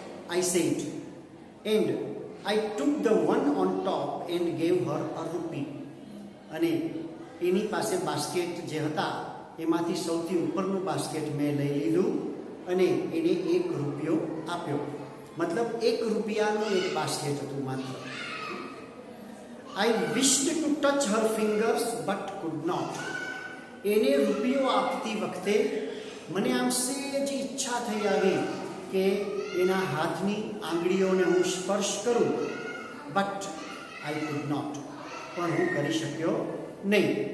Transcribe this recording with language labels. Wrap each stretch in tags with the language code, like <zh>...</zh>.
<en>I said and I took the one on top and gave her a rupee.</en> <gu>અને એની પાસે basket જે હતા એમાંથી સૌથી ઉપરનું બાસ્કેટ મેં લઈ લીધું અને એને ₹1 આપ્યો. મતલબ ₹1નું એક બાસ્કેટ હતું માત્ર.</gu> <en>I wished to touch her fingers but could not.</en> <gu>એને રૂપિયો આપતી વખતે મને આમ સહેજ ઈચ્છા થઈ આવી કે એના હાથની આંગળીઓને હું સ્પર્શ કરું,</gu> <en>but I could not,</en> <gu>પણ હું કરી શક્યો નહીં.</gu>